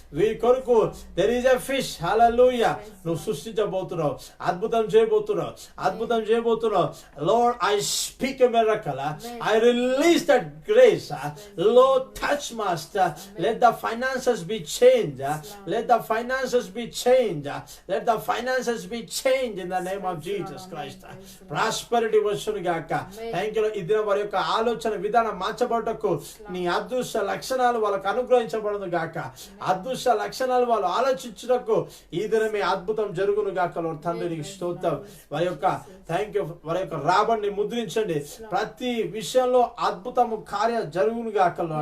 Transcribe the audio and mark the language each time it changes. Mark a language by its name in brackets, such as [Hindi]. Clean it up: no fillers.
[Telugu] వీరి కొరకు [English] There is a fish. [Telugu] హల్లెలూయా. నువ్వు సృష్టించబోతున్నావు, అద్భుతం చేయబోతున్నావు, అద్భుతం చేయబోతున్నావు. [English] Lord I speak a miracle, I release that grace. Lord touch master, let the finances be change, let the finances be changed. Let the finances be changed in the name of Jesus Christ. [Telugu] Prosperity వచ్చును గాక. [English] Thank you. [Telugu] ఈ దినం వారి యొక్క ఆలోచన విధానం మార్చబడటకు నీ అదృష్ట లక్షణాలు వాళ్ళకు అనుగ్రహించబడను గాక. అదృష్ట లక్షణాలు వాళ్ళు ఆలోచించుటకు ఈ దినమే అద్భుతం జరుగును గాక. తండ్రి నీకు స్తోత్రం. వారి యొక్క [English] Thank you. [Telugu] వారి యొక్క రాబడిని ముద్రించండి. ప్రతి విషయంలో అద్భుతము కార్య జరుగును గాక.